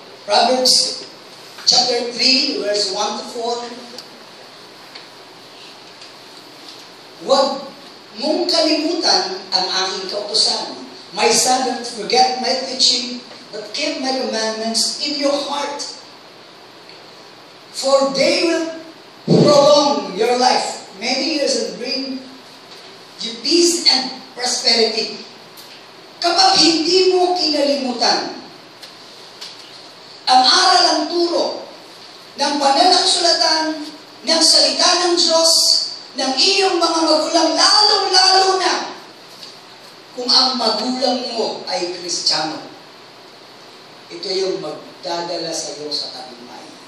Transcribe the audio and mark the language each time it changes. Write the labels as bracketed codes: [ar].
[en] Proverbs chapter 3, verse 1 to 4. [tl] Huwag mong kalimutan ang aking kautusan. [en] My son, don't forget my teaching, but keep my commandments in your heart. For they will prolong your life many years and bring you peace and prosperity. [tl] Kapag hindi mo kinalimutan ang aral ang turo ng banal na kasulatan, ng salita ng Diyos, ng iyong mga magulang, lalong-lalo na kung ang magulang mo ay Kristiyano, ito yung magdadala sa iyo sa tagumpay.